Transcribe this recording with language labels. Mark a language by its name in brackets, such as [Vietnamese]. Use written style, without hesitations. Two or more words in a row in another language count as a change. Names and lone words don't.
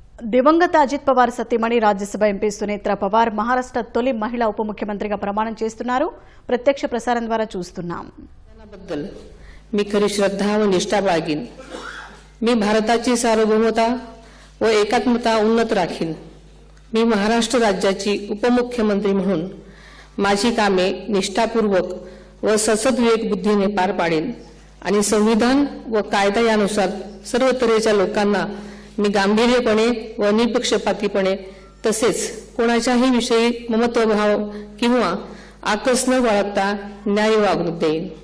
[Telugu] దివంగత అజిత్ పవార్ సతీమణి రాజ్యసభ ఎంపీ సునేత్ర పవార్ మహారాష్ట్ర తొలి మహిళా ఉప ముఖ్యమంత్రిగా ప్రమాణం చేస్తున్నారు. ప్రత్యక్ష ప్రసారం ద్వారా చూస్తున్నాం. [Marathi] मी खरी श्रद्धा व निष्ठा बाळगीन. मी भारताची सार्वभौमता व एकात्मता उन्नत राखीन. मी महाराष्ट्र राज्याची उपमुख्यमंत्री म्हणून माझी कामे निष्ठापूर्वक व ससद्विवेक बुद्धीने पार पाडेन आणि संविधान व कायदा यानुसार सर्व तऱ्हेच्या लोकांना मी गांभीर्यपणे व निपक्षपातीपणे तसेच कोणाच्याही विषयी ममत्वभाव किंवा आकस न बाळगता न्याय वागणूक देईन.